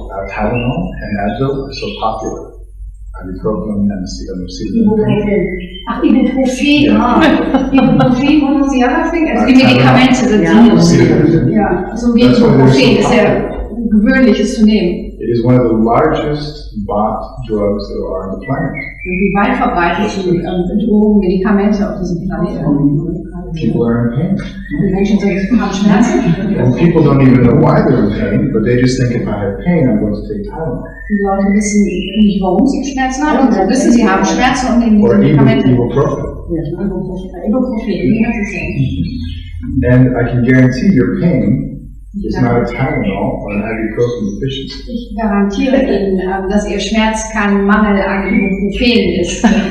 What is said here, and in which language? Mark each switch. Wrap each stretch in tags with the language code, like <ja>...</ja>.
<en>Tylenol and Advil are so popular. Ibuprofen and Ibuprofen.</en> <de>Ach, Ibuprofen, Ja.</de> <en>Ibuprofen, what was the other thing?</en> <de>Also die Medikamente sind</de> <en>Acetaminophen.</en> <de>ja, so wie</de> <en>That's why they're so</en> <de>Ibuprofen ist ja</de> <en>popular.</en> <de>gewöhnlich, es zu nehmen.</de> <en>It is one of the largest bought drugs that are on the planet.</en> <de>Und die weit verbreiteten Drogen, Medikamente auf diesem Planeten.</de> <en>People are in pain.</en> <de>Die Menschen haben Schmerzen.</de> <en>And people don't even know why they're in pain, but they just think if I have pain, I'm going to take Tylenol.</en> <de>Die Leute wissen nicht, warum sie Schmerzen haben. Sie wissen, sie haben Schmerzen und nehmen</de> <en>Or</en> <de>diese Medikamente.</de> <en>ibuprofen.</en> <de>Ibuprofen, wie hat es denn?</de> <en>And I can guarantee your pain is not a Tylenol or an ibuprofen deficiency.</en> <de>Ich garantiere Ihnen, dass Ihr Schmerz kein Mangel an Ibuprofen ist.</de>